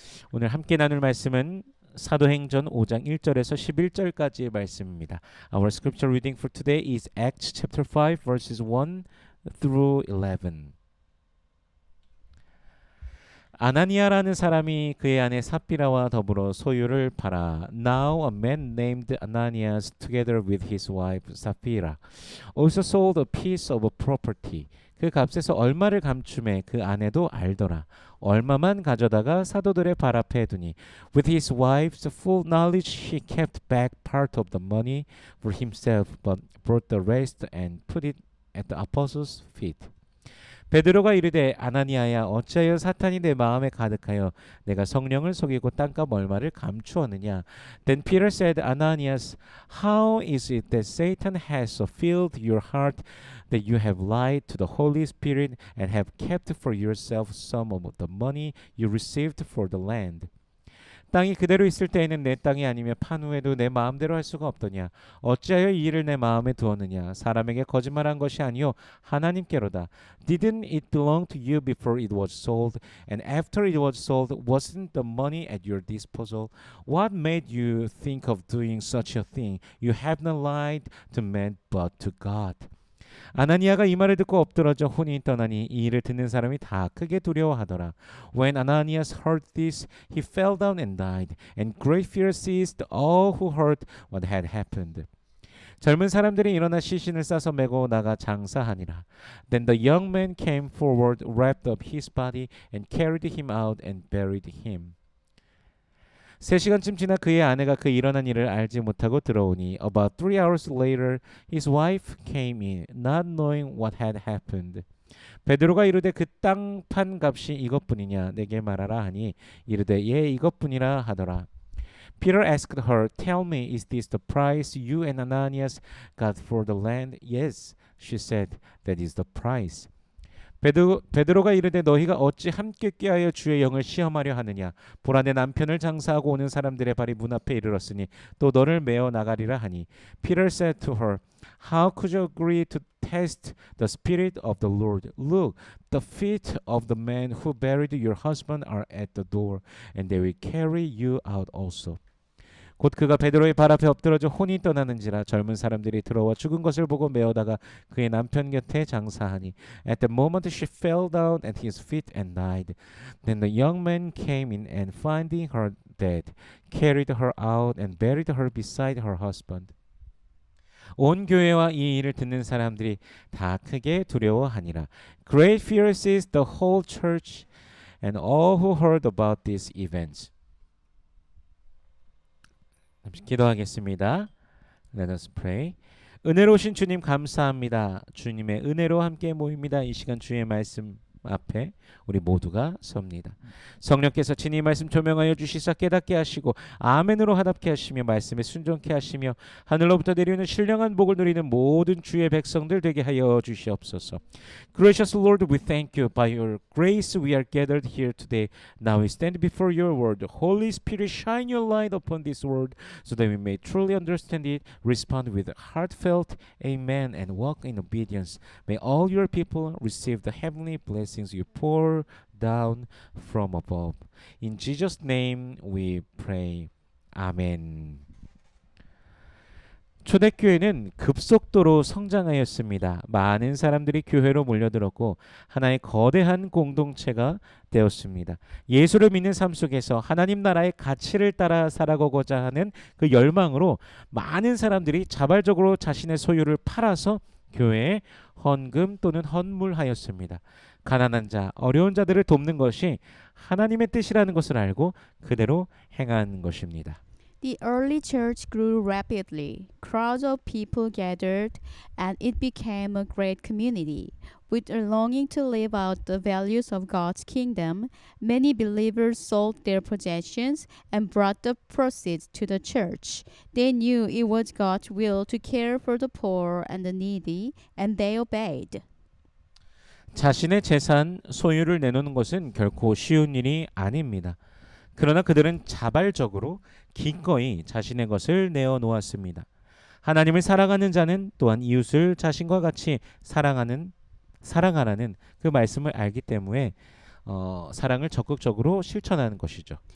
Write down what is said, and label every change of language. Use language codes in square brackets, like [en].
[ko] 오늘 함께 나눌 말씀은 사도행전 5장 1절에서 11절까지의 말씀입니다. [en] Our scripture reading for today is Acts chapter 5 verses 1 through 11. [ko] 아나니아라는 사람이 그의 아내 삽비라와 더불어 소유를 팔아 [en] Now a man named Ananias together with his wife Sapphira also sold a piece of property. [ko] 그 값에서 얼마를 감춤해 그 아내도 알더라. 얼마만 가져다가 사도들의 발 앞에 두니 [en] With his wife's full knowledge he kept back part of the money for himself but brought the rest and put it at the apostles' feet. [ko] 베드로가 이르되 아나니아야 어찌하여 사탄이 내 마음에 가득하여 내가 성령을 속이고 땅값 얼마를 감추었느냐. [en] Then Peter said, Ananias, how is it that Satan has so filled your heart that you have lied to the Holy Spirit and have kept for yourself some of the money you received for the land? [ko] 땅이 그대로 있을 때에는 내 땅이 아니며 판 후에도 내 마음대로 할 수가 없더냐. 어찌하여 이 일을 내 마음에 두었느냐. 사람에게 거짓말한 것이 아니요 하나님께로다. [en] Didn't it belong to you before it was sold? And after it was sold, wasn't the money at your disposal? What made you think of doing such a thing? You have not lied to man but to God. [ko] 아나니아가 이 말을 듣고 엎드러져 혼이 떠나니 이 일을 듣는 사람이 다 크게 두려워하더라. [en] When Ananias heard this, he fell down and died, and great fear seized all who heard what had happened. [ko] 젊은 사람들이 일어나 시신을 싸서 메고 나가 장사하니라. [en] Then the young man came forward, wrapped up his body, and carried him out and buried him. [ko] 3시간쯤 지나 그의 아내가 그 일어난 일을 알지 못하고 들어오니 [en] About 3 hours later his wife came in, not knowing what had happened. [ko] 베드로가 이르되 그 땅 판 값이 이것뿐이냐 내게 말하라 하니 이르되 예 이것뿐이라 하더라. [en] Peter asked her, Tell me, is this the price you and Ananias got for the land? Yes, she said, that is the price. [ko] 베드로가 이르되 너희가 어찌 함께 꾀하여 주의 영을 시험하려 하느냐. 보라 내 남편을 장사하고 오는 사람들의 발이 문 앞에 이르렀으니 또 너를 메어 나가리라 하니. [en] Peter said to her, How could you agree to test the spirit of the Lord? Look, the feet of the man who buried your husband are at the door, and they will carry you out also. [ko] 곧 그가 베드로의 발 앞에 엎드러져 혼이 떠나는지라 젊은 사람들이 들어와 죽은 것을 보고 메어다가 그의 남편 곁에 장사하니 [en] At the moment she fell down at his feet and died. Then the young man came in and finding her dead, carried her out and buried her beside her husband. [ko] 온 교회와 이 일을 듣는 사람들이 다 크게 두려워하니라. [en] Great fear seized the whole church and all who heard about these events. [ko] 잠시 기도하겠습니다. [en] Let us pray. [ko] 은혜로우신 주님 감사합니다. 주님의 은혜로 함께 모입니다. 이 시간 주의 말씀 앞에 우리 모두가 섭니다. 성령께서 친히 말씀 조명하여 주시사 깨닫게 하시고 아멘으로 화답케 하시며 말씀에 순종케 하시며 하늘로부터 내려오는 신령한 복을 누리는 모든 주의 백성들 되게 하여 주시옵소서. [en] Gracious Lord, we thank you. By your grace we are gathered here today. Now we stand before your word. Holy Spirit, shine your light upon this word so that we may truly understand it, respond with heartfelt amen, and walk in obedience. May all your people receive the heavenly blessings you pour down from above. In Jesus' name we pray. 아멘. [ko] 초대교회는 급속도로 성장하였습니다. 많은 사람들이 교회로 몰려들었고 하나의 거대한 공동체가 되었습니다. 예수를 믿는 삶 속에서 하나님 나라의 가치를 따라 살아가고자 하는 그 열망으로 많은 사람들이 자발적으로 자신의 소유를 팔아서 교회에 헌금 또는 헌물하였습니다. 가난한 자, 어려운 자들을 돕는 것이 하나님의 뜻이라는 것을 알고 그대로 행한 것입니다. [en] The early church grew rapidly. Crowds of people gathered, and it became a great community. With a longing to live out the values of God's kingdom, many believers sold their possessions and brought the proceeds to the church. They knew it was God's will to care for the poor and the needy, and they obeyed. [ko] 자신의 재산, 소유를 내놓는 것은 결코 쉬운 일이 아닙니다. 그러나 그들은 자발적으로 기꺼이 자신의 것을 내어놓았습니다. 하나님을 사랑하는 자는 또한 이웃을 자신과 같이 사랑하라는 그 말씀을 알기 때문에 사랑을 적극적으로 실천하는 것이죠.